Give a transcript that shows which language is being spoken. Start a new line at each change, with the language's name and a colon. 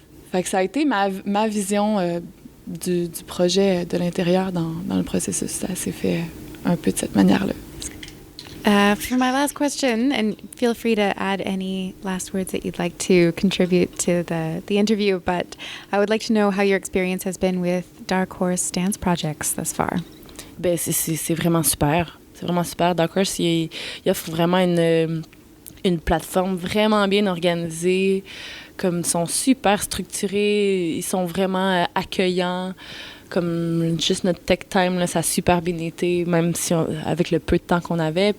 French: Fait que ça a été ma vision du projet de l'intérieur dans le processus. Ça s'est fait un peu de cette manière-là.
English: For my last question, and feel free to add any last words that you'd like to contribute to the interview, but I would like to know how your experience has been with Dark Horse dance projects thus far.
French: Ben, c'est vraiment super. C'est vraiment super. Dark Horse, il offre vraiment une plateforme vraiment bien organisée. Comme ils sont super structurés, ils sont vraiment accueillants. Comme juste notre tech time, là, ça a super bien été, même si avec le peu de temps qu'on avait.